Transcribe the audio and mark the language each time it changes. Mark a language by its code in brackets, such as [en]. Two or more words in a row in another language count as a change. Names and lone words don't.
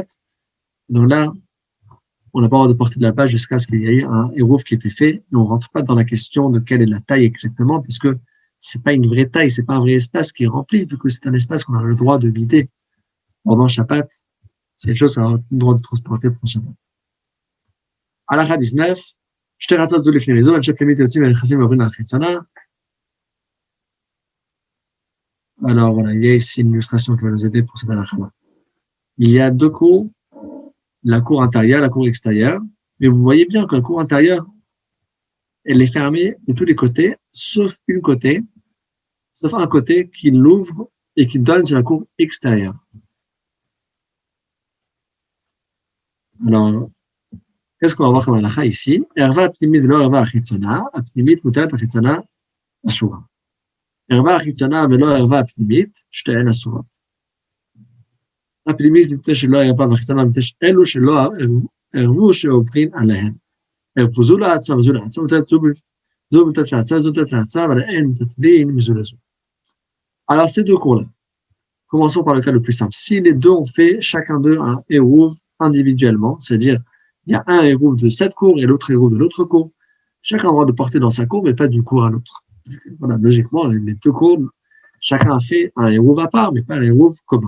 [fr] Donc là, on n'a pas le droit de porter de la bâche jusqu'à ce qu'il y ait un hérouf qui ait été fait, et on rentre pas dans la question de quelle est la taille exactement, puisque c'est pas une vraie taille, c'est pas un vrai espace qui est rempli, vu que c'est un espace qu'on a le droit de vider pendant Shabbat. C'est une chose qu'on a le droit de transporter pour Shabbat. [he] הלכה 19, שתי רצות זו לפני מזו, אנשי פנימית יוצאים ונכנסים ועוברים לחיצונה. [fr] Alors voilà, il y a ici une illustration qui va nous aider pour cette halakha-là. Il y a deux cours, la cour intérieure, la cour extérieure, mais vous voyez bien que la cour intérieure, elle est fermée de tous les côtés, sauf un côté qui l'ouvre et qui donne sur la cour extérieure. Alors, qu'est-ce qu'on va voir comme halakha ici? [he] ערבה הפנימית ולא ערבה החיצונה הפנימית מותרת החיצונה אסורה. ערבה החיצונה ולא ערבה הפנימית, שתיהן אסורות. הפנימית מפני שלא ערבה והחיצונה מפני אלו שלא ערבו שעוברים עליהם. ערבו זו לעצמה וזו לעצמה, זו מוטלת לעצמה, זו מוטלת לעצמה, אבל אין מטלטלין מזו לזו. [fr] Alors ces deux cours-là, commençons par le cas le plus simple. Si les deux ont fait chacun d'eux un hérouv individuellement, c'est-à-dire il y a un hérouv de cette cour et l'autre hérouv de l'autre cour, chacun a le droit de porter dans sa cour, mais pas d'une cour à l'autre. Voilà, logiquement, les deux cours, chacun a fait un hérouv à part, mais pas un hérouv commun.